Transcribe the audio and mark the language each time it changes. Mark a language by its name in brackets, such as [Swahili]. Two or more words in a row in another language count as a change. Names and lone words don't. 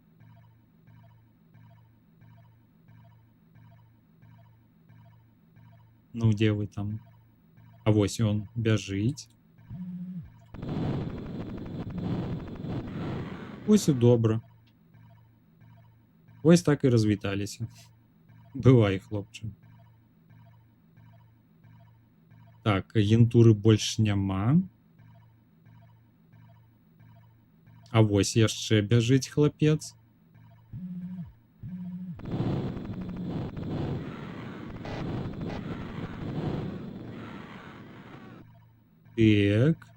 [Ukrainian] Ну, де ви там? А ось он бяжить. Ось і добре. Ось так і розвіталися. Бывай, хлопче. [Belarusian] Так, агентуры больш няма. А вось яшчэ бяжыць хлапец. Так.